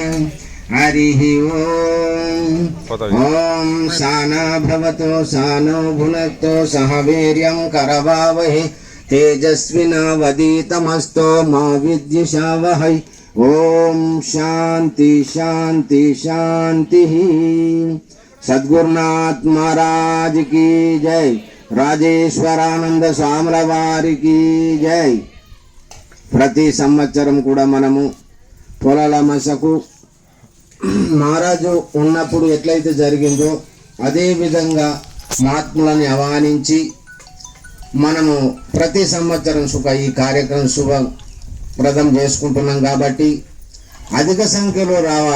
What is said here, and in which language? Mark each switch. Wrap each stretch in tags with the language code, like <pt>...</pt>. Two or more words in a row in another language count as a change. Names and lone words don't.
<sa>हरिः ओम साना भवतो सानो भुनक्तो सह वीर्यं करवावहै तेजस्विनावधीतमस्तो मा विद्विषावहै. ओम शांति शांति शांति.</sa> <hi>सद्गुरुनाथ महाराज की जय.</hi> <te>రాజేశ్వరానంద స్వాముల వారికి జై. ప్రతి సంవత్సరం కూడా మనము పొలాల మసకు మహారాజు ఉన్నప్పుడు ఎట్లయితే జరిగిందో అదేవిధంగా మహాత్ములని ఆహ్వానించి మనము ప్రతి సంవత్సరం ఈ కార్యక్రమం శుభప్రదం చేసుకుంటున్నాం కాబట్టి అధిక సంఖ్యలో రావాలి.</te>